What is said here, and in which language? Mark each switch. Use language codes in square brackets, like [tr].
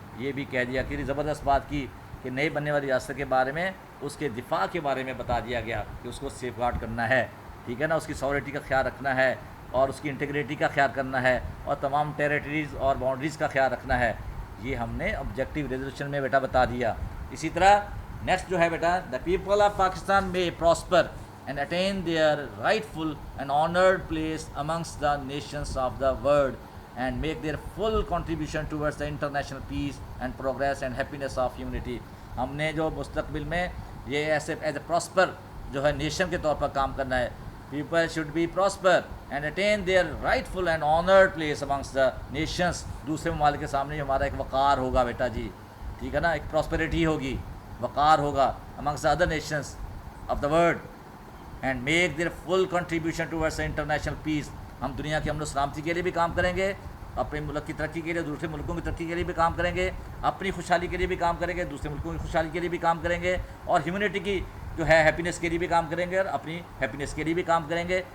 [ur] یہ بھی کہہ دیا کہ زبردست بات کی کہ نئی بننے والی ریاست کے بارے میں اس کے دفاع کے بارے میں بتا دیا گیا کہ اس کو سیف گارڈ کرنا ہے، ٹھیک ہے نا، اس کی سیکورٹی کا خیال رکھنا ہے. اور اس کی انٹیگریٹی کا خیال کرنا ہے اور تمام ٹیریٹریز اور باؤنڈریز کا خیال رکھنا ہے. یہ ہم نے آبجیکٹیو ریزولوشن میں بیٹا بتا دیا. اسی طرح نیکسٹ جو ہے بیٹا [en] The people of Pakistan میں prosper and attain their rightful and honored place amongst the nations of the world and make their full contribution towards the international peace and progress and happiness of humanity. [ur] ہم نے جو مستقبل میں یہ ایسے as a prosper جو ہے nation کے طور پر کام کرنا ہے. [en] People should be prosper and attain their rightful and honoured place amongst the nations. [ur] دوسرے ممالک کے سامنے ہمارا ایک وقار ہوگا بیٹا جی, ٹھیک ہے نا, ایک پراسپیرٹی ہوگی, وقار ہوگا [en] Amongst the other nations of the world and make their full contribution towards international peace. [ur] ہم دنیا کی امن و سلامتی کے لیے بھی کام کریں گے, اپنے ملک کی ترقی کے لیے, دوسرے ملکوں کی ترقی کے لیے بھی کام کریں گے, اپنی خوشحالی کے لیے بھی کام کریں گے, دوسرے ملکوں کی خوشحالی کے لیے بھی کام کریں گے, اور ہیومنٹی کی جو ہے ہیپینس کے لیے بھی کام کریں گے, اور اپنی ہیپینس کے لیے بھی کام کریں گے.